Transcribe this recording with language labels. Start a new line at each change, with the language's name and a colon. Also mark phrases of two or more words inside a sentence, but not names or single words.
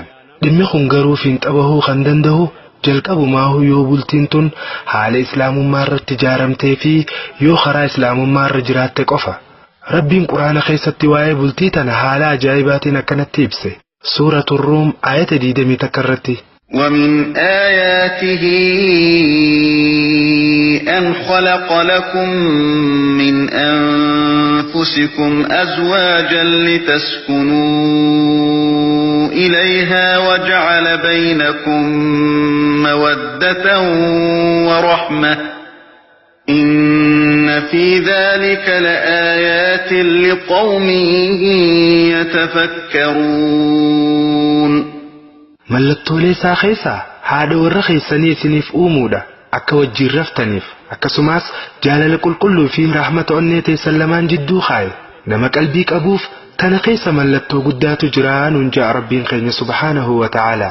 Oromo: Dhimmi kun garuu fiinxabahuu kan danda'u jalqabumaa yoo bultiin tun haala islaamummaa irratti ijaaramtee fi yoo karaa islaamummaa irra jiraatte qofa. Rabbiin quraana keessatti waa'ee bultii tana haala ajaa'ibaatiin akkanatti ibse. Suuratul Ruum aayata 20 irratti.
Arabic: ومن آياته أن خلق لكم من أنفسكم أزواجا لتسكنوا إليها وجعل بينكم مودة ورحمة إن في ذلك لآيات لقوم يتفكرون.
Oromo: Mallattoolee isaa keessaa haadha warra keessanii isiniif uumuudha akka wajjin raftaniif akkasumas jaalala qulqulluu fi rahmata onnee teessan lamaan jidduu kaaye nama qalbii qabuuf tana keessa mallattoo guddaatu jira nuun ja'a Rabbiin keenya
Arabic: سبحانه وتعالى.